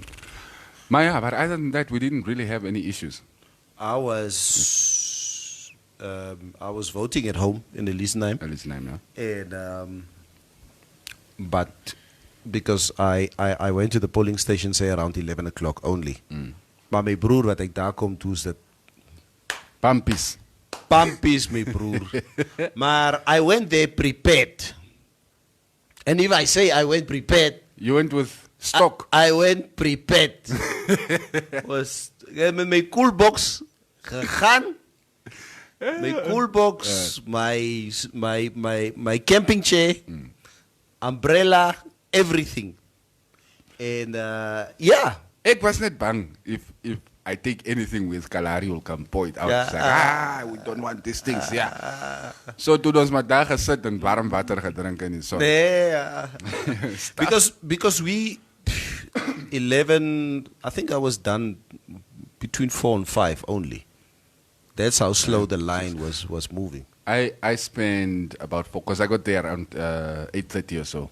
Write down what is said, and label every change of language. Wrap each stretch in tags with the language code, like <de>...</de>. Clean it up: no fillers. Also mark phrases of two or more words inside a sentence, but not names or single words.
<en>Maya, but other than that, we didn't really have any issues. I was voting at home in Elisenheim. Yeah. And but because I went to the polling station say around 11 o'clock only.</en> <af>Maar my broer wat ek daar kom toe is dit Pampies, my broer.</af> <en>Maar I went there prepared. And if I say I went prepared, you went with stock. I went prepared.</en> <af>Was met my</af> <en>cool box</en> <af>gegaan.</af> <en>My cool box, my camping chair, umbrella, everything. And yeah.</en> <af>Ek was net bang</af> <en>if I take anything with Kalari will come point out. Like, we don't want these things. Yeah.</en> <af>So toe ons maar daar gesit en warm water gedrink in die son.</af> <en>Yeah. because we 11, I think I was done between 4 and 5 only. That's how slow the line was moving. I spent about 4, because I got there around 8:30 or so.</en>